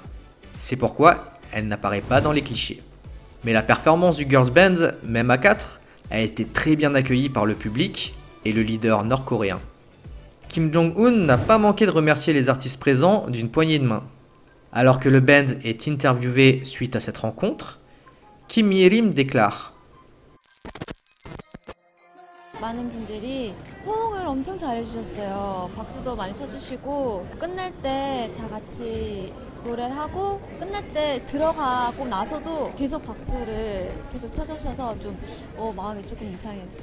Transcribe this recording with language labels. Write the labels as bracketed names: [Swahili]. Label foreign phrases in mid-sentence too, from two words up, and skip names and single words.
[French] C'est pourquoi elle n'apparaît pas dans les clichés. Mais la performance du girls band, même à 4, a été très bien accueillie par le public et le leader nord-coréen. Kim Jong-un n'a pas manqué de remercier les artistes présents d'une poignée de main. Alors que le band est interviewé suite à cette rencontre, Kim Ye-rim déclare: [Korean] 많은 분들이 호응을 엄청 잘해주셨어요. 박수도 많이 쳐주시고 끝날 때 다 같이 노래를 하고 끝날 때 들어가고 나서도 계속 박수를 계속 쳐주셔서 좀 마음이 조금 이상했어요.